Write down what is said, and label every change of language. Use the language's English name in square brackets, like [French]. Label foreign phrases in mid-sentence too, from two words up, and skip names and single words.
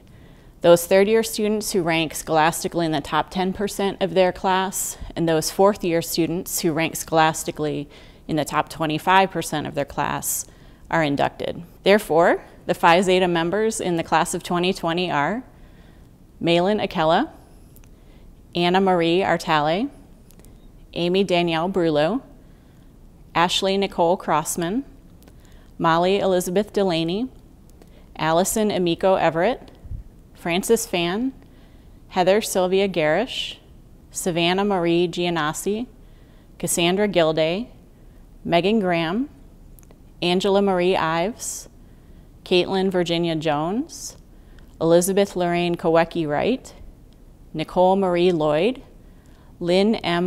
[English] Those third-year students who rank scholastically in the top 10% of their class, and those fourth-year students who rank scholastically in the top 25% of their class are inducted. Therefore, the Phi Zeta members in the class of 2020 are Malin Akella, Anna Marie Artale, Amy Danielle Brulo, Ashley Nicole Crossman, Molly Elizabeth Delaney, Allison Amico Everett, Frances Fan, Heather Sylvia Garish, Savannah Marie Gianassi, Cassandra Gilday, Megan Graham, Angela Marie Ives, Caitlin Virginia Jones, Elizabeth Lorraine Kowecki Wright, Nicole Marie Lloyd, Lynn M.